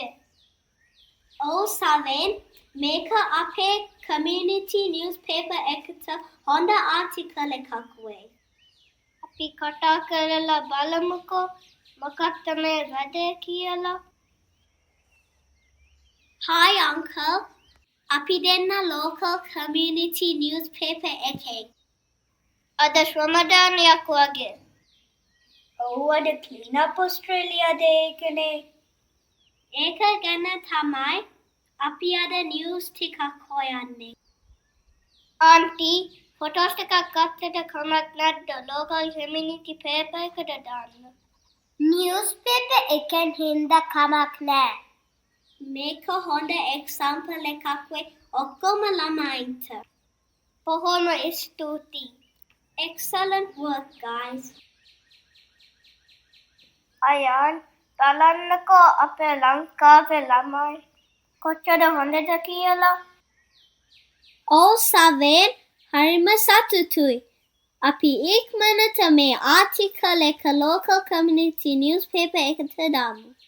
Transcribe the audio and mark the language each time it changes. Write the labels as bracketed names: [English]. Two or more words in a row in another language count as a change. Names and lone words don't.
[Sinhala] ඔව් සවෙන් මේක අපේ [English] community newspaper [Sinhala] එකට හොඳ ආටිකල් එකක් වෙයි. අපි කතා කරලා බලමුකෝ මොකක්ද මේ වැඩේ කියලා. [English] Hi uncle. [Sinhala] අපි දෙන්න [English] local community newspaper එකේ. [Sinhala] අද රමදානයක් වගේ. ඔව් අද [English] clean up Australia day [Sinhala] එකනේ. ඒක ගැන තමයි අපි අද නිවුස් ටිකක් හොයන්නේ. ආන්ටි ෆොටෝස් ටිකක් ගත්තට කමක් නැද්ද? [English] local community paper [Sinhala] එකට දාන්න. newspaper එකෙන් හින්දා කමක් නෑ. මේක හොඳ example එකක් වෙයි ඔක්කොම ළමයින්ට. බොහොම ස්තුතියි. [English] Excellent work guys. [Sinhala] අයන් බලන්නකෝ අපේ ලංකාවේ ළමයි කොච්චර හොඳද කියලා. ඔව් සවෙන් හරිම සතුටුයි. අපි ඉක්මනට මේ ආටිකල් එක [English] local community newspaper [Sinhala] එකට දාමු.